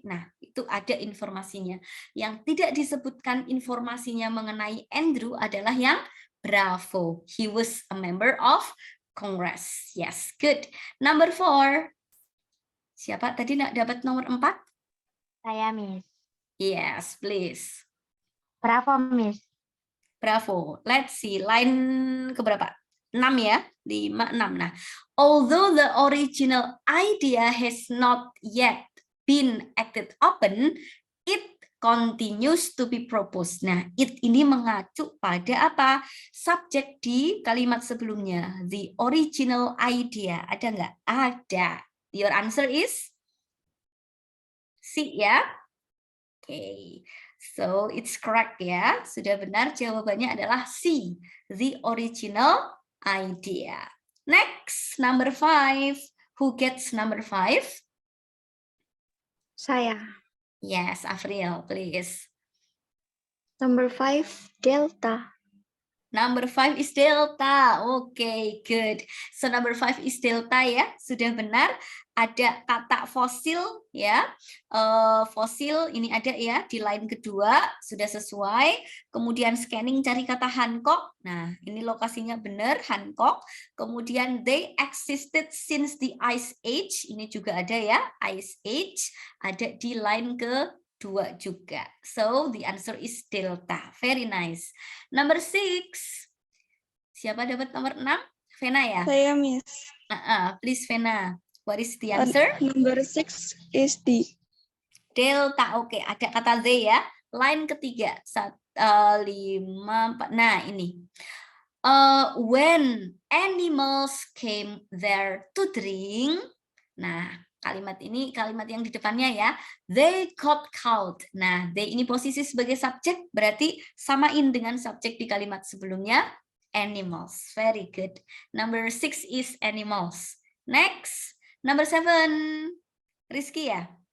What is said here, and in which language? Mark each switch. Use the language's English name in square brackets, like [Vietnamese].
[Indonesian] Nah, itu ada informasinya. Yang tidak disebutkan informasinya mengenai Andrew adalah yang Bravo. [English] He was a member of Congress. Yes, good. Number 4. [Indonesian] Siapa tadi dapat nomor 4? Saya, Miss. [English] Yes, please. Bravo, Miss. Bravo. Let's see. Line [Indonesian] keberapa? 6 ya. [English] 5, 6. Nah, although the original idea has not yet been acted upon, it continues to be proposed. [Indonesian] Nah, it ini mengacu pada apa? Subjek di kalimat sebelumnya. [English] The original idea. [Indonesian] Ada nggak? Ada. [English] Your answer is C ya. Oke. So it's correct ya. [Indonesian] Sudah benar, jawabannya adalah C. [English] The original idea. Next, number 5. Who gets number 5? [Indonesian] Saya. [English] Yes, Afriel, please. Number 5, Delta. Number 5 is delta. Okay, good. So number 5 is delta ya. [Indonesian] Sudah benar. Ada kata fosil ya. Fosil ini ada ya di line kedua. Sudah sesuai. Kemudian scanning cari kata Hancock. Nah, ini lokasinya benar Hancock. [English] Kemudian they existed since the Ice Age. [Indonesian] Ini juga ada ya. Ice Age. Ada di line ke 2 juga. [English] So the answer is delta. Very nice. Number 6. [Indonesian] Siapa dapat nomor 6? Vena ya? Saya, Miss. [English] Please Vena. What is the answer? Number 6 is D. [Indonesian] Delta. Oke, ada kata Z ya. Line ketiga. 5, 4. Nah, ini. [English] When animals came there to drink. [Indonesian] Nah, kalimat ini kalimat yang di depannya ya. [English] They got caught. [Indonesian] Nah, they ini posisi sebagai subjek berarti samain dengan subjek di kalimat sebelumnya. [English] Animals. Very good. Number 6 is animals. Next. Number 7. Rizky ya?